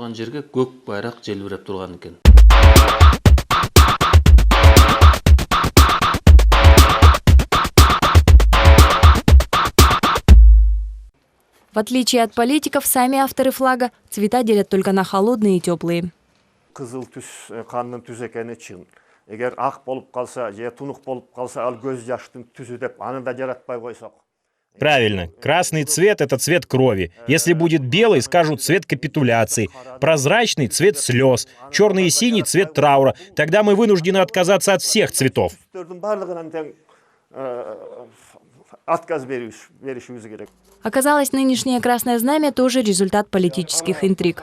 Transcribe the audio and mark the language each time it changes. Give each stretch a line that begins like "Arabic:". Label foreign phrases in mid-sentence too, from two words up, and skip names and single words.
Russian: В отличие от политиков, сами авторы флага цвета делят только на холодные и теплые.
Kyrgyz: Кызыл түс канның түз экени чын. Эгер ак болуп калса, же тунук болуп калса, ал көз жаштын түзү деп аны да жаратпай койсок.
Russian: Правильно. Красный цвет – это цвет крови. Если будет белый, скажут цвет капитуляции. Прозрачный – цвет слез. Черный и синий – цвет траура. Тогда мы вынуждены отказаться от всех цветов. Оказалось, нынешнее красное знамя тоже результат политических интриг.